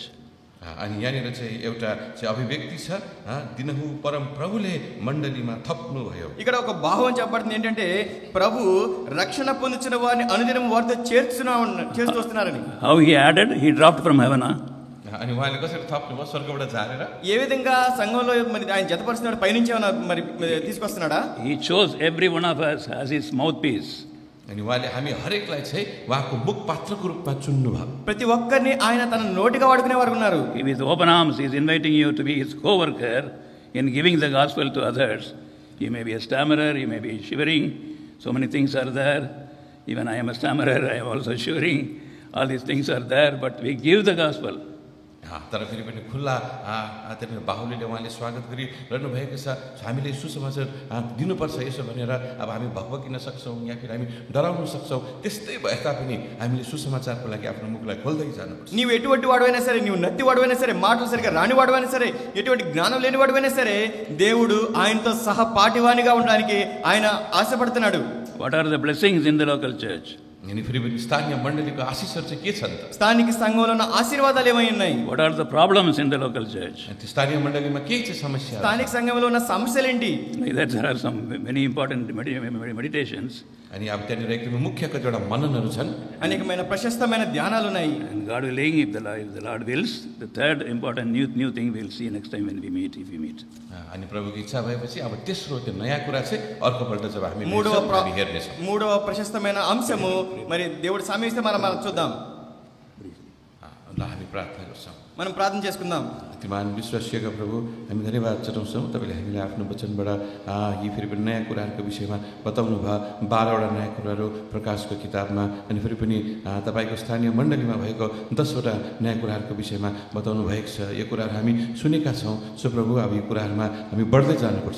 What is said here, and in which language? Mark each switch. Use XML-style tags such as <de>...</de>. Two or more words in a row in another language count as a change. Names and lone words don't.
<ne>अनि यहाँनिर चाहिँ एउटा चाहिँ अभिव्यक्ति छ, दिनहु परम प्रभुले मण्डलीमा थप्नु भयो।</ne> <te>ఇక్కడ ఒక భావం చెప్పబడుతుంది ఏంటంటే ప్రభు రక్షణ పొందుచున్న వారిని అనుదినం వారితో చేర్చుతూ వస్తున్నారని.</te> <en>How he added? He dropped from heaven.</en> <ne>अनि उहाँले कसरी थप्नुभयो? स्वर्गबाट झारेर?</ne> <te>ఏ విధంగా సంఘంలో మరి ఆయన జతపరుస్తున్నాడు, పైనుంచి ఏమైనా మరి తీసుకొస్తున్నాడా?</te> <en>He chose every one of us as his mouthpiece.</en> <ne>अनि उहाँले हामी हरेकलाई चाहिँ उहाँको मुख पात्रको रूपमा चुन्नुभयो।</ne> <te>ప్రతి ఒక్కరిని ఆయన తన నోటిగా వాడుకునే వారు ఉన్నారు.</te> <en>With open arms, he is inviting you to be his co-worker in giving the gospel to others. You may be a stammerer, you may be shivering. So many things are there. Even I am a stammerer, I am also shivering. All these things are there, but we give the gospel.</en> <ne>तर फेरि पनि खुल्ला त्यहाँनिर बाहुलीले उहाँले स्वागत गरिरहनु भएको छ। हामीले सुसमाचार दिनुपर्छ यसो भनेर अब हामी भक्किन सक्छौँ या फिर हामी डराउन सक्छौँ। त्यस्तै भए तापनि हामीले सुसमाचारको लागि आफ्नो मुखलाई खोल्दै जानुपर्छ।</ne> <te>నీవు ఎటువంటి వాడువైనా సరే, నీవు నత్తి వాడువైనా సరే, మాటలు సరిగ్గా రాని వాడువైనా సరే, ఎటువంటి జ్ఞానం లేని వాడువైనా సరే, దేవుడు ఆయనతో సహ పాటివానిగా ఉండడానికి ఆయన ఆశపడుతున్నాడు.</te> <en>What are the blessings in the local church?</en> <ne>अनि फेरि पनि स्थानीय मण्डलीको आशिषहरू चाहिँ के छन् त?</ne> <te>స్థానిక సంఘంలో ఉన్న ఆశీర్వాదాలు ఏమై ఉన్నాయి?</te> <en>What are the problems in the local church?</en> <ne>अनि त्यो स्थानीय मण्डलीमा के चाहिँ समस्या?</ne> <te>స్థానిక సంఘంలో ఉన్న సమస్యలు ఏంటి?</te> <en>Like that, there are some many important meditations.</en> <ne>अनि अब त्यहाँनिर एकदमै मुख्य कतिवटा मननहरू छन्।</ne> <te>అనేకమైన ప్రశస్తమైన ధ్యానాలు ఉన్నాయి.</te> <en>And God willing, if the Lord wills, the third important new thing we'll see next time when we meet, if we meet.</en> <ne>अनि प्रभुको इच्छा भएपछि अब तेस्रो त्यो नयाँ कुरा चाहिँ अर्कोपल्ट जब हामी हेर्नेछौँ।</ne> <te>మూడవ ప్రశస్తమైన అంశము మరి దేవుడు సమయిస్తే మనం చూద్దాం.</te> <ne>ल हामी प्रार्थना गर्छौँ।</ne> <te>మనం ప్రార్థన చేసుకుందాం.</te> <ne>अतिमान विश्वासीका प्रभु, हामी धन्यवाद चढाउँछौँ तपाईँले हामीलाई आफ्नो वचनबाट यी फेरि पनि नयाँ कुराहरूको विषयमा बताउनु भयो। 12वटा नयाँ कुराहरू प्रकाशको किताबमा, अनि फेरि पनि तपाईँको स्थानीय मण्डलीमा भएको 10वटा नयाँ कुराहरूको विषयमा बताउनु भएको छ। यो कुराहरू हामी सुनेका छौँ। सो प्रभु, अब यी कुराहरूमा हामी बढ्दै जानुपर्छ।</ne>